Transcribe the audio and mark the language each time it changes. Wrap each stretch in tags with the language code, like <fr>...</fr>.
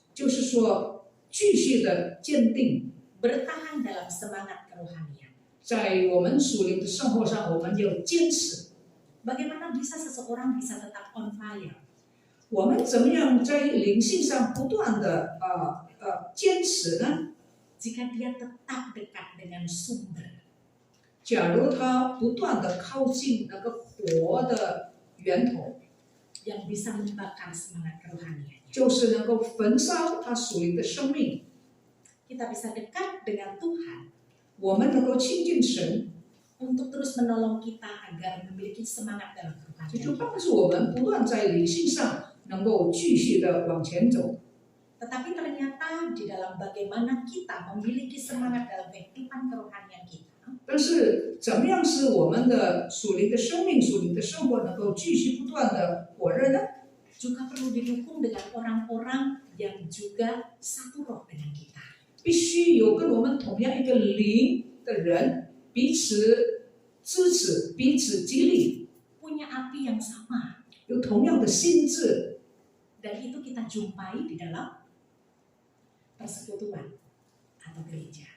<zh>就是说继续的坚定。</zh> <id>bertahan dalam semangat kerohanian.</id> <zh>在我们属灵的生活上，我们要坚持。</zh> <id>Bagaimana bisa seseorang bisa tetap</id> <en>on fire?</en> <zh>我们怎么样在灵性上不断的坚持呢？</zh> <id>Jika dia tetap dekat dengan sumber.</id> <zh>假如他不断的靠近那个活的源头，</zh> <id>Yang bisa membakar semangat kerohaniannya.</id> <zh>就是能够焚烧他属灵的生命。</zh> <id>Kita bisa dekat dengan Tuhan</id> <zh>我们能够亲近神，</zh> <id>untuk terus menolong kita agar memiliki semangat dalam</id> <zh>这</zh> <id>kerohanian.</id> <zh>就帮助我们不断在灵性上能够继续的往前走。</zh> <id>Tetapi ternyata di dalam bagaimana kita memiliki semangat dalam kehidupan kerohanian kita,</id> <zh>但是怎么样使我们的属灵的生命、属灵的生活能够继续不断的火热呢？</zh> <id>juga perlu didukung dengan orang-orang yang juga satu roh dengan kita.</id> <zh>必须有跟我们同样一个灵的人，彼此支持、彼此激励，</zh> <id>Punya api yang sama.</id> <zh>有同样的心智。</zh> <id>Dan itu kita jumpai di dalam persekutuan atau gereja.</id>